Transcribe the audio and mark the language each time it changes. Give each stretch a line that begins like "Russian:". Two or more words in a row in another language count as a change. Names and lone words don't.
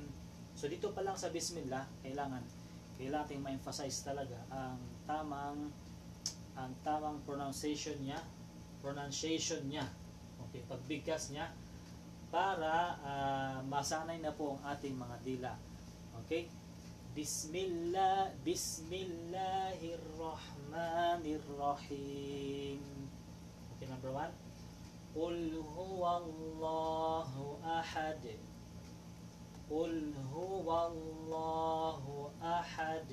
Filipino: So dito pa lang sa Bismillah, kailangan nating ma-emphasize talaga ang tamang pronunciation niya. Okay, pagbigkas niya para masanay na po ang ating mga dila. Okay? Bismillahirrahmanirrahim.
English: Okay, number 1.
Arabic: قل هو الله أحد. قل هو الله أحد.